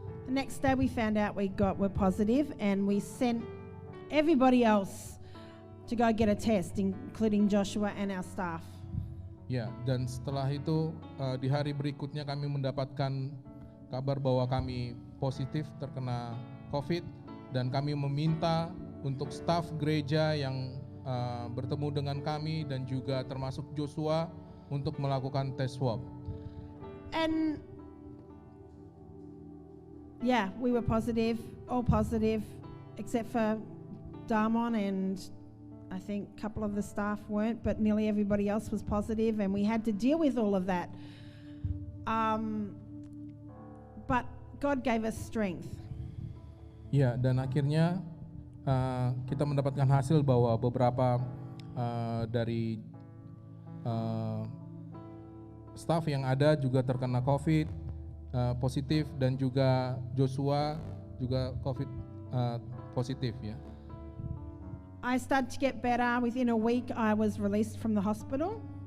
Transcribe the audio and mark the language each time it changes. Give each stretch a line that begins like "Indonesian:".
English: The next day we found out we're positive, and we sent everybody else to go get a test, including Joshua and our staff.
Indonesian: Ya, dan setelah itu di hari berikutnya kami mendapatkan kabar bahwa kami positif terkena COVID, dan kami meminta untuk staf gereja yang bertemu dengan kami dan juga termasuk Joshua untuk melakukan tes swab.
English: And yeah, we were positive, all positive, except for Damon, and I think a couple of the staff weren't, but nearly everybody else was positive, and we had to deal with all of that. But God gave us strength.
Indonesian: Ya, dan akhirnya kita mendapatkan hasil bahwa beberapa dari staff yang ada juga terkena COVID positif, dan juga Joshua juga COVID positif ya.
English: I started to get better. Within a week, I was released from the hospital.